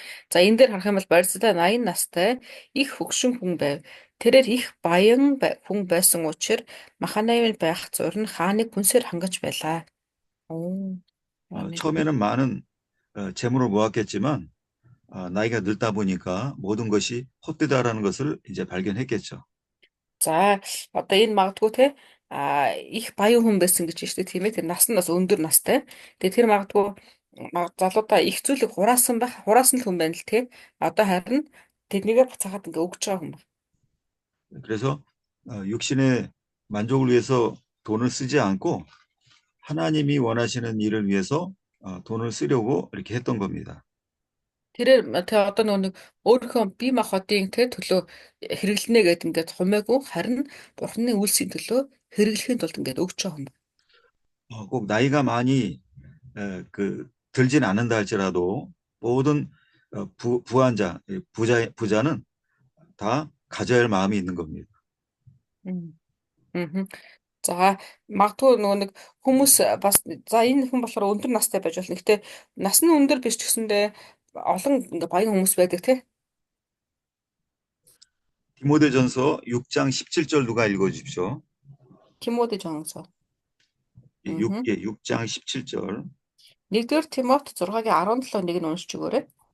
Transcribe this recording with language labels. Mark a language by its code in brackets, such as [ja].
[mn] За энэ дээр харах юм бол Барзиллай 80 настай их хөгшин хүн байв. Тэрээр их баян хүн байсан учраас Маханаймын байх зурн хааныг хүнсээр хангаж байлаа. [ko] 처음에는 많은 재물을 모았겠지만 나이가 늙다 보니까 모든 것이 헛되다라는 것을 이제 발견했겠죠. [mn] За одоо энэ магадгүй те их баян хүн байсан гэж байна шүү дээ тийм ээ. Тэр нас нь бас өндөр настай. Тэгээ тэр магадгүй залуудаа их зүйлийг хураасан л хүн байна л те. Одоо харин тэднийгээ буцаагаад ингээ өгч байгаа хүн байна. [ko] 그래서 육신의 만족을 위해서 돈을 쓰지 않고 하나님이 원하시는 일을 위해서 돈을 쓰려고 이렇게 했던 겁니다. [mn] Тэрээр тэгээ одоо нэг өөрийнхөө бие махбодын тэгээ төлөө хэрэглэнэ гэдэг ингээд хумаагүй харин Бурхны үйлсийн төлөө хэрэглэхийн тулд ингээд өгч байгаа юм. [ko] 꼭 나이가 많이 들진 않는다 할지라도 모든 부자는 다 가져야 할 마음이 있는 겁니다. [mn] За магадгүй нөгөө нэг хүмүүс бас за энэ хүн болохоор өндөр настай байж болно. Гэхдээ нас нь өндөр биш ч гэсэндээ олон ингээ баян хүмүүс байдаг тий. [ko] 디모데전서 6장 17절 누가 읽어주십시오. Тимоти Жонсо. 6장 17절. [mn] 1-р Тимот 6-гийн 17-ыг нь уншиж өгөөрэй.